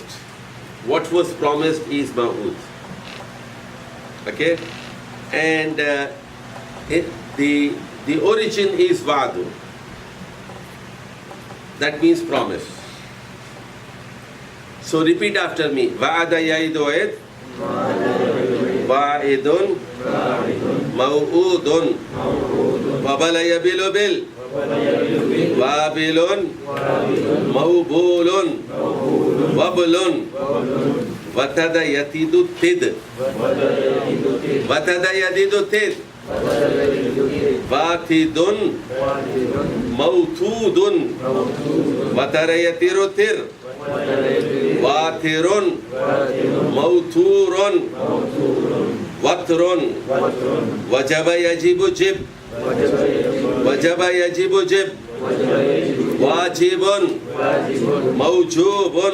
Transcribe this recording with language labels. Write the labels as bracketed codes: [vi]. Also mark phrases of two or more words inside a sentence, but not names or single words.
[en] What was promised is ma'ud. Okay? And the origin is wa'du. That means promise. So repeat after me. [ar] وعد يعد عد. واعد. موعود. وبل يبل بل. وابل. موبول. وبل. وتد يتد تد. وتد يدد تد. واتد. موتود. وتر يتر تر. واتر. موتور. وتر. وجب يجب جب. وجب يجب جب. واجب. موجوب.